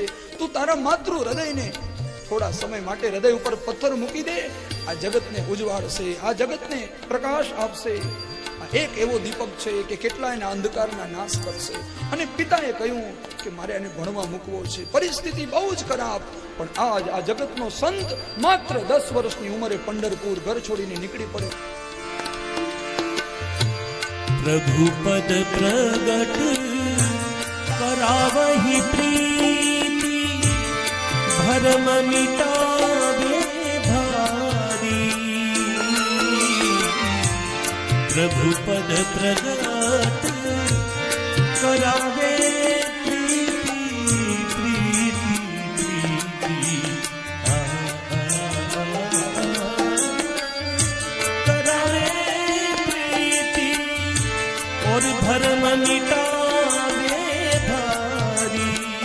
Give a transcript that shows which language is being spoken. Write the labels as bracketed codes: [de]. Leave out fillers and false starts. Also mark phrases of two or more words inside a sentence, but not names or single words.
[gu] તું તારા માતૃ હૃદયને થોડા સમય માટે હૃદય ઉપર પથ્થર મૂકી દે, આ જગતને ઉજવાડશે, આ જગતને પ્રકાશ આપશે. એક એવો દીપક છે કે કેટલાયના અંધકારના નાશ કરશે. અને પિતાએ કહ્યું કે મારે એને ભણવા મૂકવો છે. પરિસ્થિતિ બહુ જ ખરાબ, પણ આજ આ જગતનો સંત માત્ર 10 વર્ષની ઉંમરે પંઢરપુર ઘર છોડીને નીકળી પડે. [hi] प्रभु पद प्रगट करावहि प्रीति भरम मिटावे भारी. प्रभु पद प्रगट करावे प्रीति प्रीति प्रीति और धर्म मिटावे भारी.